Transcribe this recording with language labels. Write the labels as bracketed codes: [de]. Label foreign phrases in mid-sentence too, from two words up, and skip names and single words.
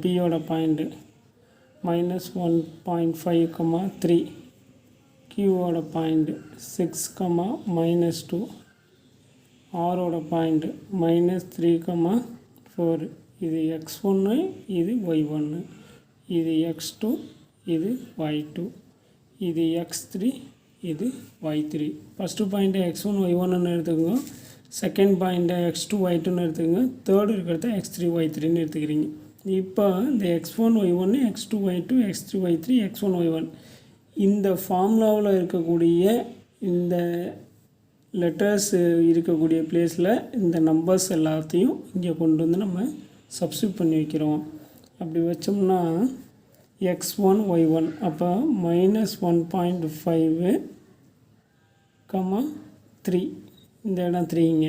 [ta] Pயோட பாயிண்ட்டு minus 1.5, 3 Qவோட பாயிண்ட் 6, minus 2 Rவோட பாயிண்ட் minus 3, 4 இது x1 இது y1 இது x2 இது y2 இது x3 இது y3. ஃபஸ்ட்டு பாயிண்ட்டை x1 y1ன்னு எடுத்துக்கோங்க, [en] second point [ta] x2 y2ன்னு எடுத்துக்கோங்க, தேர்டு இருக்கிறத x3 y3ன்னு எடுத்துக்கிறீங்க. இப்போ இந்த x1 y1 x2 y2 x3 y3 x1 y1 இந்த ஃபார்முலாவில் இருக்கக்கூடிய இந்த லெட்டர்ஸ் இருக்கக்கூடிய பிளேஸில் இந்த நம்பர்ஸ் எல்லாத்தையும் இங்கே கொண்டு நம்ம சப்ஸ்டியூட் பண்ணி வைக்கிறோம். அப்படி வச்சோம்னா x1 y1 அப்போ minus 1.5, 3 இந்த இடம் 3ங்க.